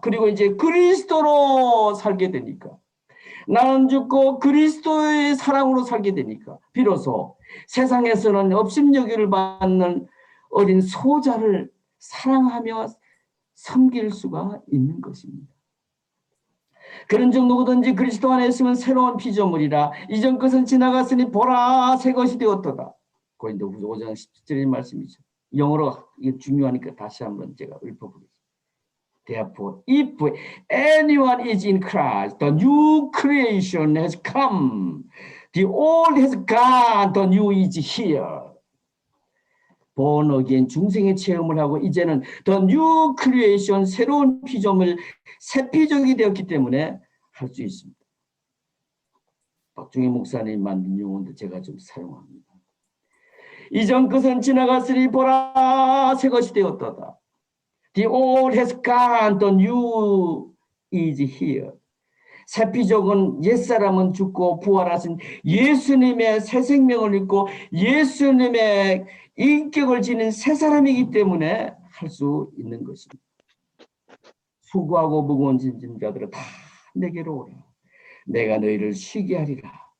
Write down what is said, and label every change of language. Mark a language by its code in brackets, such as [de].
[ko] 그리고 이제 그리스도로 살게 되니까 나는 죽고 그리스도의 사랑으로 살게 되니까 비로소 세상에서는 업신여기를 받는 어린 소자를 사랑하며 섬길 수가 있는 것입니다. 그런즉 누구든지 그리스도 안에 있으면 새로운 피조물이라 이전 것은 지나갔으니 보라 새 것이 되었도다. 고린도후서 5장 17절의 말씀이죠. 영어로 이게 중요하니까 다시 한번 제가 읊어보겠습니다. [en] Therefore, if anyone is in Christ, the new creation has come. The old has gone, the new is here. born again [ko] 중생의 체험을 하고 이제는 [en] the new creation [ko] 새로운 피조물 새 피조물이 되었기 때문에 할 수 있습니다. 박중희 목사님 만든 용어도 제가 좀 사용합니다. 이전 것은 지나갔으니 보라 새 것이 되었도다. [en] The old has gone, the new is here. [ko] 새 피조물은 옛사람은 죽고 부활하신 예수님의 새 생명을 입고 예수님의 인격을 지닌 새 사람이기 때문에 할 수 있는 것입니다. 수고하고 무거운 짐진 자들아 다 내게로 오라. 내가 너희를 쉬게 하리라.